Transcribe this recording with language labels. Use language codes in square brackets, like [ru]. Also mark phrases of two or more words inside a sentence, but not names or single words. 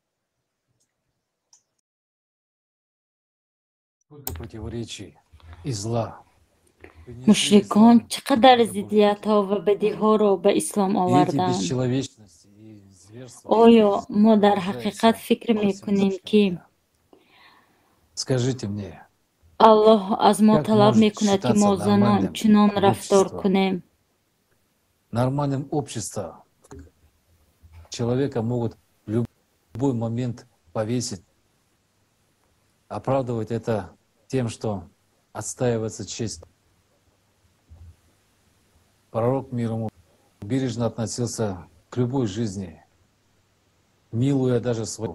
[tg] мушрикон чӣ қадар зиддиятҳо ва бадиҳоро ба ислом оварданд. оё мо дар ҳақиқат фикр мекунем, ки Аллоҳ аз мо талаб мекунад, ки мо занон чунон рафтор кунем? [ru] Нормальным обществом человека могут в любой момент повесить, оправдывать это тем, что отстаивается честь. Пророк мир ему бережно относился к любой жизни, милуя даже свою.